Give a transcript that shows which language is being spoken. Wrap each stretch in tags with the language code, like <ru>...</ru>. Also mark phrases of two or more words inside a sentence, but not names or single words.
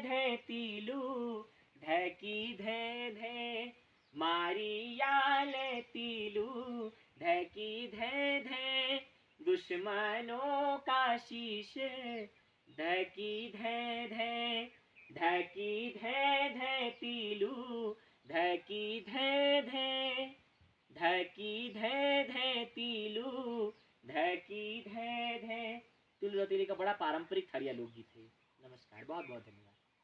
<gbm>धै तीलू, ढकी धै धै, मारियाल तीलू, ढकी धै धै, दुश्मनों का शीश, ढकी धै धै, ढकी धै धै तीलू, ढकी धै धै, ढकी धै धै तीलू, ढकी धै धै।</gbm> <hi>तिल रौतीली का बड़ा पारंपरिक खड़िया लोकगीत है। नमस्कार, बहुत बहुत धन्यवाद।</hi>